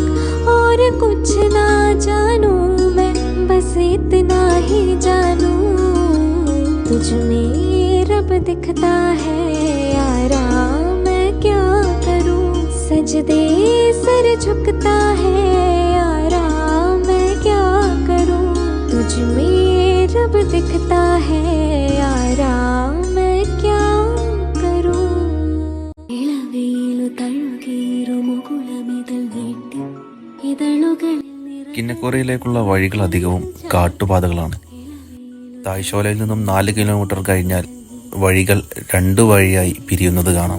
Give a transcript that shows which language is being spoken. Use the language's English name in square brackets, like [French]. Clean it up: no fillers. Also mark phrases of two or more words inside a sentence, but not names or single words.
[Hindi] और कुछ ना जानू मैं, बस इतना ही जानू तुझ में रब दिखता है यारा. मैं क्या करूं, सजदे सर झुकता है यारा. मैं क्या करूं, तुझ में रब दिखता है यारा. मैं क्या करूं. [Malayalam] ഇളവേലു തഴുകീരു മുകുളമിതൾ നീട്ടി ഇതളുകൾ. കിന്നക്കോറയിലേക്കുള്ള വഴികൾ അധികവും കാട്ടുപാതകളാണ്. തായ്ശോലയിൽ നിന്നും 4 കിലോമീറ്റർ കഴിഞ്ഞാൽ വഴികൾ 2 വഴിയായി പിരിയുന്നത് കാണാം.